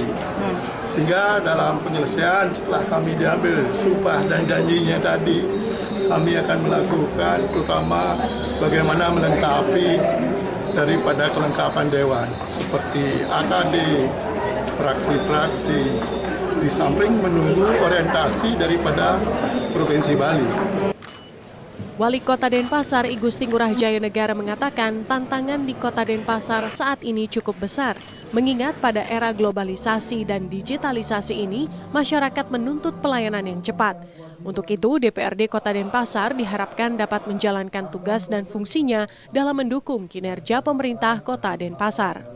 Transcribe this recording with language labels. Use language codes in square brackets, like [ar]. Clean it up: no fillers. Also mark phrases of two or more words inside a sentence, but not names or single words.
[id] Sehingga dalam penyelesaian setelah kami diambil sumpah dan janjinya tadi, kami akan melakukan terutama bagaimana melengkapi daripada kelengkapan dewan seperti AKD, fraksi-fraksi, di samping menunggu orientasi daripada Provinsi Bali. Wali Kota Denpasar I Gusti Ngurah Jaya Negara mengatakan tantangan di Kota Denpasar saat ini cukup besar. Mengingat pada era globalisasi dan digitalisasi ini, masyarakat menuntut pelayanan yang cepat. Untuk itu, DPRD Kota Denpasar diharapkan dapat menjalankan tugas dan fungsinya dalam mendukung kinerja pemerintah Kota Denpasar.